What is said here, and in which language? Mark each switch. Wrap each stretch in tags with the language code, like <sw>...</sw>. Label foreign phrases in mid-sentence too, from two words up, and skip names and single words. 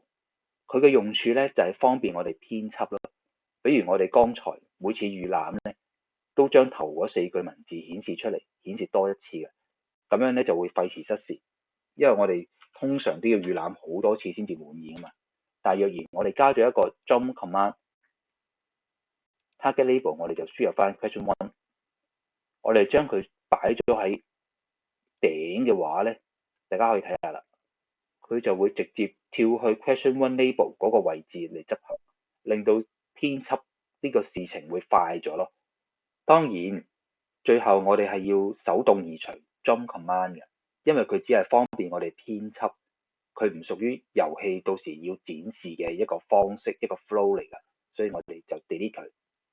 <yue>佢嘅用處咧就係方便我哋編輯咯。比如我哋剛才每次預覽咧，都將頭嗰4句文字顯示出嚟，顯示多一次嘅，咁樣咧就會費時失事，因為我哋通常都要預覽好多次先至滿意啊嘛。但係若然我哋加咗一個</yue> <en>jump command target label，</en> <yue>我哋就輸入翻</yue> <en>question 1，</en> <yue>我哋將佢擺咗喺頂嘅話咧，大家可以睇下啦，佢就會直接跳去</yue> <en>question 1 label</en> <yue>嗰個位置嚟執行，令到編輯呢個事情會快咗咯。當然最後我哋係要手動移除</yue> <en>jump command</en> <yue>嘅，因為佢只係方便我哋編輯，佢唔屬於遊戲到時要展示嘅一個方式，一個 flow 嚟㗎，所以我哋就 delete 佢。</yue>